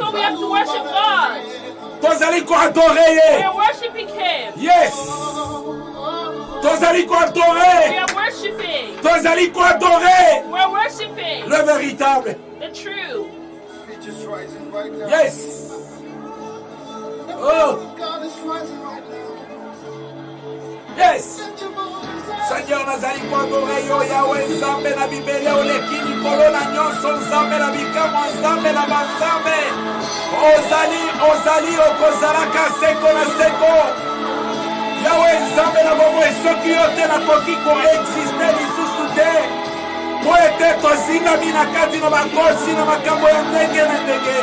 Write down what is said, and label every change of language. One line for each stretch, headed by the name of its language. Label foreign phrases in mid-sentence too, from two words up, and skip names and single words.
English: why we have to worship God.
Lingala: tozali koadore ye
English: We are worshiping Him.
Lingala: yes tozali koadore
English: We are worshiping.
Lingala: tozali koadore
English: We're worshiping
French: le véritable
English: the true. It's just rising right now. yes oh God is rising right now. yes Lift your voice up.
Lingala: Seigneur nazali koadore yo yawe nzambe na bibele oleki likolo na nyonso nzambe na bikamwa nzambe na banzambe ozali okozalaka seko na seko yawe nzambe na bomoi soki yo te nakoki koexiste lisusu te po ete tozingami na kati na bakosi na makambo ya ndenge na ndenge